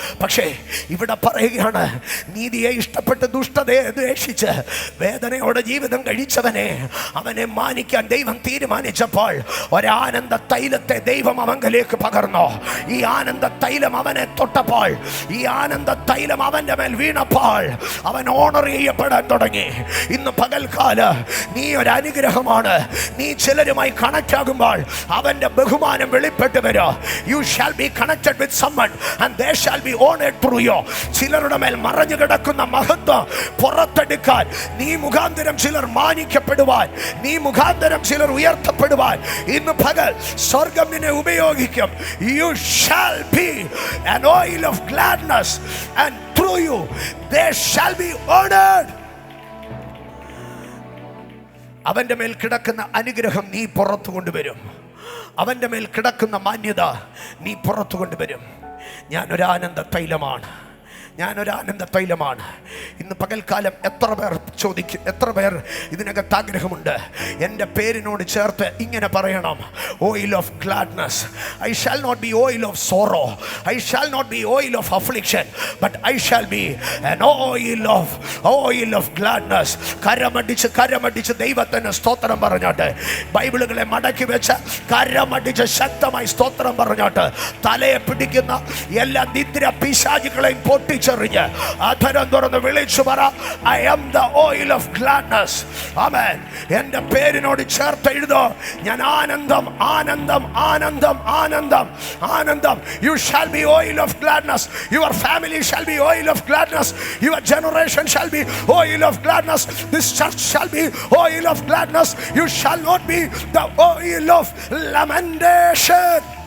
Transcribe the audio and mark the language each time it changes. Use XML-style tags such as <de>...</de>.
<ml>പക്ഷേ ഇവിടെ പറയുകയാണ്, നീതിയെ ഇഷ്ടപ്പെട്ട് ദുഷ്ടതയെ ദ്വേഷിച്ച് വേദനയോടെ ജീവിതം കഴിച്ചവനെ, അവനെ മാനിക്കാൻ ദൈവം തീരുമാനിച്ചപ്പോൾ ഒരാനന്ദ തൈലത്തെ ദൈവം അവങ്കലേക്ക് പകർന്നു. ഈ ആനന്ദ തൈലം അവനെ തൊട്ടപ്പോൾ, ഈ ആനന്ദ തൈലം അവൻ്റെ മേൽ വീണപ്പോൾ അവൻ ഓണർ ചെയ്യപ്പെടാൻ തുടങ്ങി. ഇന്ന് പകൽക്കാല നീ ഒരു അനുഗ്രഹമാണ്. നീ ചിലരുമായി കണക്ട് ആകുമ്പോൾ അവന്റെ ബഹുമാനം വെളിപ്പെട്ട് വരും.</ml> <en>You shall be connected with someone and they shall be honored through you.</en> <ml>ചിലരുടെ മേൽ മറഞ്ഞു കിടക്കുന്ന മഹത്വം പുറത്തെടുക്കാൻ നീ മുഖാന്തരം ചിലർ മാനിക്കപ്പെടുവാൻ, നീ മുഖാന്തരം ചിലർ ഉയർത്തപ്പെടുവാൻ ഇന്ന് പകൽ സ്വർഗം നിന്നെ ഉപയോഗിക്കും.</ml> <en>You shall be an oil of gladness and through you they shall be honored.</en> <ml>അവന്റെ മേൽ കിടക്കുന്ന അനുഗ്രഹം നീ പുറത്തു കൊണ്ടുവരും. അവന്റെ മേൽ കിടക്കുന്ന മാന്യത നീ പുറത്തു കൊണ്ടുവരും. ഞാനൊരു ആനന്ദ തൈലമാണ്, ഞാനൊരു ആനന്ദ തൈലമാണ്. ഇന്ന് പകൽക്കാലം എത്ര പേർ ചോദിക്കും, എത്ര പേർ ഇതിനകത്ത് ആഗ്രഹമുണ്ട് എൻ്റെ പേരിനോട് ചേർത്ത് ഇങ്ങനെ പറയണം,</ml> <en>Oil of gladness. I shall not be oil of sorrow, I shall not be oil of affliction, but I shall be an oil of gladness.</en> <ml>കരമടിച്ച് ദൈവത്തിന് സ്തോത്രം പറഞ്ഞോട്ട്, ബൈബിളുകളെ മടക്കി വെച്ച് കരമടിച്ച് ശക്തമായി സ്തോത്രം പറഞ്ഞോട്ട് തലയെ പിടിക്കുന്ന എല്ലാ നിദ്ര പിശാചുകളെയും പൊട്ടിച്ച് അധരം തുറന്ന് വിളിച്ചു പറ,</ml> <en>I am the oil of gladness.</en> <ml>ആമേൻ. എൻ്റെ പേരിനോട് ചേർത്ത് എഴുതോ, ഞാൻ ആനന്ദം ആനന്ദം ആനന്ദം ആനന്ദം ആനന്ദം.</ml> <en>You shall be oil of gladness. Your family shall be oil of gladness. Your generation shall be oil of gladness. This church shall be oil of gladness. You shall not be the oil of lamentation.</en>